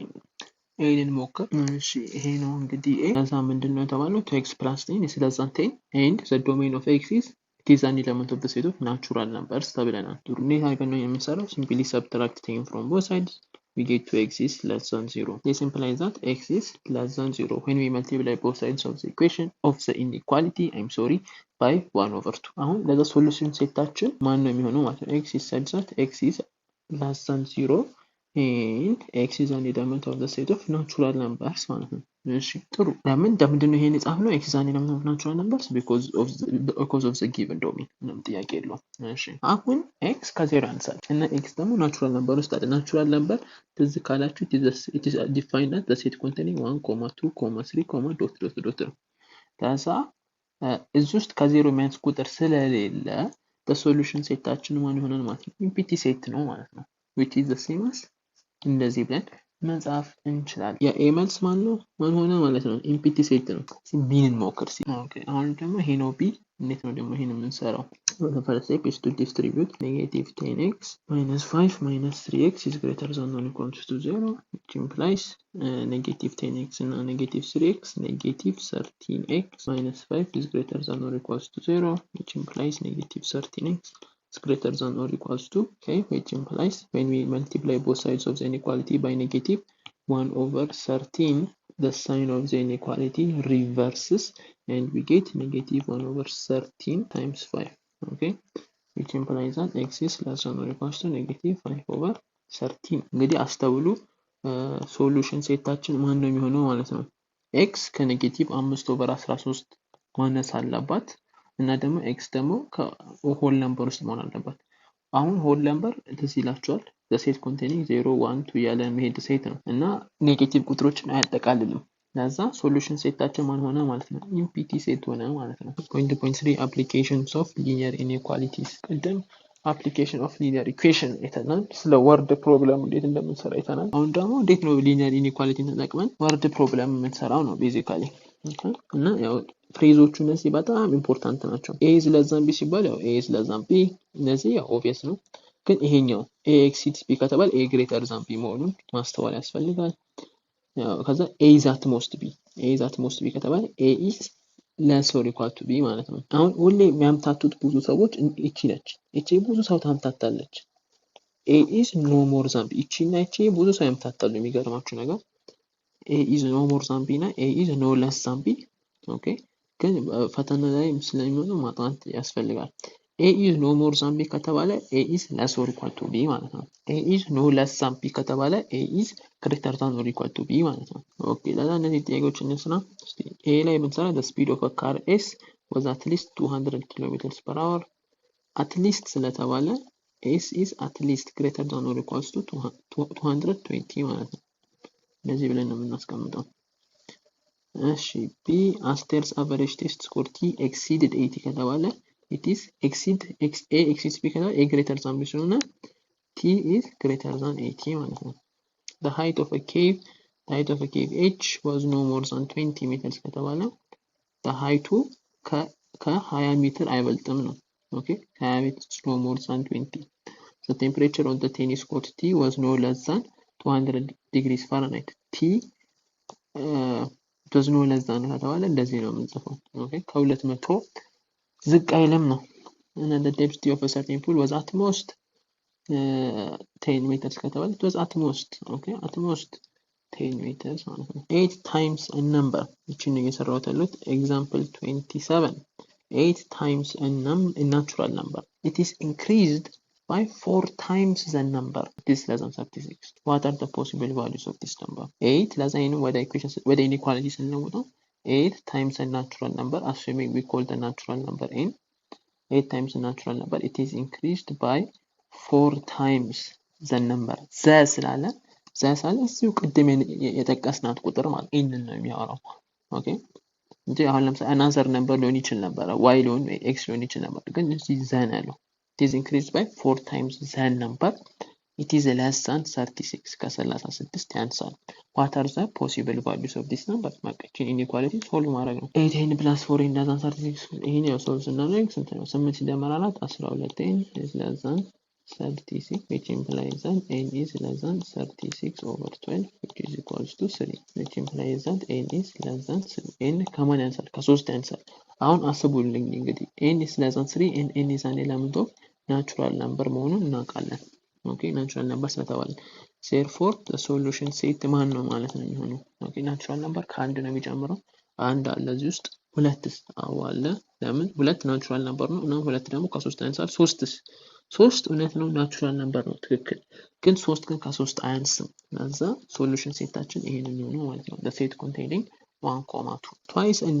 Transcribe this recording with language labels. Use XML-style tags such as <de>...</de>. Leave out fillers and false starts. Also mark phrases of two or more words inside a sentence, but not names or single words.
<am>ይሄንን ሞከር እሺ ይሄ ነው እንግዲህ ከዛ ምንድነው የተባለው</am> <en>2x plus 10 is less than 10 and the domain of x is it is an element of the set of natural numbers</en> <am>ተብለናል እንዴት አድርገን ነው የምንሰራው</am> <en>simply subtract 10 from both sides we get 2x is less than 0. This implies that x is less than 0 when we multiply both sides of the equation of the inequality by 1 over 2.</en> <am>አሁን ለዛ ሶሉሽን ሴታችን ማን ነው የሚሆነው ማለት ነው</am> <en>x is such that x is less than 0 and x is an element of the set of natural numbers</en> <am>ማለት ነው እሺ ጥሩ ለምንድን ነው ይሄን የጻፍነው</am> <en>x is an element of natural numbers because of the given domain</en> <am>ምንም ጥያቄ የለውም እሺ አሁን x ከዜሮ ያንሳል እና x ደግሞ</am> <en>natural number</en> <am>ውስጥ አለ</am> <en>natural number</en> <am>ትዝ ካላችሁ</am> <en>it is defined as the set containing 1 2 3 dot</en> <am>ከዛ እዚህ ውስጥ ከዜሮ የሚያንስ ቁጥር ስለሌለ</am> <en>the solution</en> <am>ሴታችን ማን ይሆናል ማለት ነው</am> <en>empty set</en> <am>ነው ማለት ነው</am> <en>which is the same as</en> <am>እንደዚህ ብለን መጻፍ እንችላለን የኤ መልስ ማን ሆነ ማለት ነው</am> <en>empty set</en> <am>ነው ቢንን ሞክር ኦኬ አሁን ደግሞ ይሄ ነው ቢ እንዴት ነው ደግሞ ይሄን የምንሰራው</am> <en>the first step is to distribute negative 10x minus 5 minus 3x is greater than or equal to 0 which implies negative 10x and negative 3x negative 13x minus 5 is greater than or equal to 0 which implies negative 13x is greater than or equals to okay which implies when we multiply both sides of the inequality by negative 1 over 13 the sign of the inequality reverses and we get negative 1 over 13 times 5 okay which implies that x is less than or equals to negative 5 over 13</en> <am>እንግዲህ አስተውሉ ሶሉሽን ሴታችን ማን ነው የሚሆነው ማለት ነው x ከኔጌቲቭ 5 over 13 ማነስ አለባት እና ደግሞ x ደግሞ ከሆል ነምበር ውስጥ መሆን አለባት አሁን</am> <en>whole number</en> <am>እንደዚህ ይላችኋል</am> <en>the set containing</en> <am>0 1 2 ያለ መሄድ ሴት ነው እና ኔጌቲቭ ቁጥሮችን አያጠቃልልም ለዛ ሶሉሽን ሴታችን ማን ሆነ ማለት ነው</am> <en>empty set</en> <am>ሆነ ማለት ነው</am> <en>point 3 applications of linear inequalities</en> <am>ቅድም</am> <en>application of linear equation</en> <am>አይተናል ስለ</am> <en>word problem</en> <am>እንዴት እንደምንሰራ አይተናል አሁን ደግሞ እንዴት ነው</am> <en>linear inequality</en> <am>ተጠቅመን</am> <en>word problem</en> <am>የምንሰራው ነው basically እና ያው ፍሬዞቹ እነዚህ በጣም ኢምፖርታንት ናቸው</am> <en>a is less than b</en> <am>ሲባል ያው</am> <en>a is less than b</en> <am>እነዚህ ያው obvious ነው ግን ይሄኛው</am> <en>a exceeds b</en> <am>ከተባለ</am> <en>a greater than b</en> <am>መሆኑን ማስተዋል ያስፈልጋል ያው ከዛ</am> <en>a is at most</en> <am>b ከተባለ</am> <en>a is less or equal to b</en> <am>ማለት ነው አሁን ሁሌ የሚያምታቱት ብዙ ሰዎች እቺ ብዙ ሰው ታምታታለች</am> <en>a is no more than b</en> <am>እቺና እቺ ብዙ ሰው ያምታታሉ የሚገርማችሁ ነገር</am> <en>a is no more than b</en> <am>እና</am> <en>a is no less than b</en> <am>ኦኬ ግን ፈተና ላይ ስለሚሆነው ማጥናት ያስፈልጋል</am> <en>a is no more than b ከተባለ a is less or equal to b</en> <am>ማለት ነው።</am> <en>a is no less than b ከተባለ a is greater than or equal to b</en> <am>ማለት ነው። ኦኬ ለዛ እነዚህ ጥያቄዎች እንስራ። እስቲ a ላይ ብንሰራ</am> <en>the speed of a car s was at least 200 kilometers per hour at least ስለተባለ s is at least greater than or equals to 220</en> <am>ማለት ነው። እንደዚህ ብለን ነው የምናስቀምጠው።</am> <en>እሺ b Aster's average test score t exceeded 80 ከተባለ it is exceed a exceeds b ከተባለ a greater than b ስለሆነ t is greater than 80</en> <am>ማለት ነው።</am> <en>the height of a cave h was no more than 20 meters ከተባለ the height</en> <am>ከ20 ሜትር አይበልጥም ነው። ኦኬ</am> <en>20 ሜትር no more than 20 the temperature on the tennis court t was no less than 200 degrees Fahrenheit t it was no less than</en> <am>ከተባለ እንደዚህ ነው የምንጽፈው። ኦኬ ከ200 ዝቅ አይልም ነው።</am> <en>and the depth of a certain pool was at most 10 meters ከተባለ it was at most okay at most 10 meters</en> <am>ማለት ነው።</am> <en>8 times a number</en> <am>እቺን ነው</am> <en>እየሰራሁት ያለሁት example 27 8 times a natural number it is increased by 4 times the number it is less than 36 what are the possible values of this number 8</en> <am>ለዛይኑ ወደ</am> <en>equation ወደ inequality ስንለውጠው 8 times a natural number assuming we call the natural number n 8 times the natural number it is increased by 4 times the number ስላለ</en> <am>እዚሁ ቅድም የጠቀስናት ቁጥር ማለት n ነው የሚያወራው። ኦኬ እንጂ አሁን ለምሳሌ</am> <en>another number</en> <am>ሊሆን ይችል ነበር y ሊሆን x ሊሆን ይችል ነበር ግን እዚህ ዘን ያለው</am> <en>it is increased by 4 times the number it is less than 36</en> <am>ከ36 ያንሳል</am> <en>what are the possible values of this number</en> <am>ማቀችን</am> <en>inequality solve</en> <am>ማድረግ ነው</am> <en>8n plus 4n less than 36</en> <am>ይሄን ያው solve ስናደርግ ስንት ነው 8 ሲደመር 4</am> <en>12n is less than 36 which implies that n is less than 36 over 12 which is equals to 3 which implies that n is less than 3</en> <am>n ከማን ያንሳል ከ3 ያንሳል። አሁን አስቡልኝ እንግዲህ</am> <en>n is less than 3 and n is an element of natural number</en> <am>መሆኑን እናውቃለን። ኦኬ</am> <en>natural number</en> <am>ስለተባለ</am> <en>therefore the solution set</en> <am>ማን ነው ማለት ነው የሚሆነው። ኦኬ</am> <en>natural number</en> <am>ከአንድ ነው የሚጀምረው አንድ አለ እዚህ ውስጥ ሁለትስ አዎ አለ ለምን ሁለት</am> <en>natural number</en> <am>ነው እና ሁለት ደግሞ ከ3 ያንሳል ሶስት እውነት ነው</am> <en>natural number</en> <am>ነው ትክክል ግን 3 ግን ከ3 አያንስም ለዛ ሶሉሽን ሴታችን ይሄንን ነው ማለት ነው</am> <en>the set containing 1,2 twice a</en>